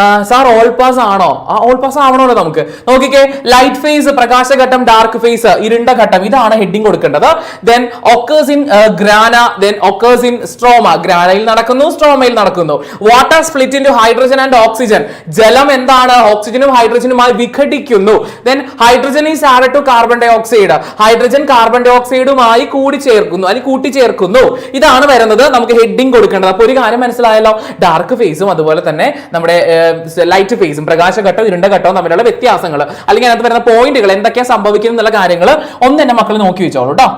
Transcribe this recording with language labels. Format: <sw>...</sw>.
<ml>Sir all pass ആണോ? All pass ആവണമല്ലോ നമുക്ക്. നോക്കിക്കേ, ലൈറ്റ് ഫേസ്, പ്രകാശഘട്ടം, ഡാർക്ക് ഫേസ്, ഇരുണ്ട ഘട്ടം, ഇതാണ് ഹെഡിങ് കൊടുക്കേണ്ടത്.</ml> <en>then occurs in grana, then occurs in stroma,</en> <ml>ഗ്രാനയിൽ നടക്കുന്നു, സ്ട്രോമയിൽ നടക്കുന്നു.</ml> <en>water split into hydrogen and oxygen,</en> <ml>ജലം എന്താണ്? ഓക്സിജനും ഹൈഡ്രജനുമായി വിഘടിക്കുന്നു.</ml> <en>Then hydrogen is added to carbon dioxide.</en> <ml>Hydrogen carbon dye ഓക്സൈഡുമായി കൂട്ടിച്ചേർക്കുന്നു. ഇതാണ് വരുന്നത് നമുക്ക് ഹെഡിങ് കൊടുക്കേണ്ടത്. അപ്പോൾ ഒരു കാര്യം മനസ്സിലായല്ലോ, ഡാർക്ക് ഫേസും അതുപോലെ തന്നെ നമ്മുടെ ലൈറ്റ് ഫേസും, പ്രകാശഘട്ടവും ഇരുണ്ട ഘട്ടവും തമ്മിലുള്ള വ്യത്യാസങ്ങൾ, അല്ലെങ്കിൽ അതിനകത്ത് വരുന്ന പോയിന്റുകൾ എന്തൊക്കെയാണ് സംഭവിക്കുന്നത് എന്നുള്ള കാര്യങ്ങൾ ഒന്ന് എന്റെ മക്കൾ നോക്കി വെച്ചോളൂ കേട്ടോ.</ml>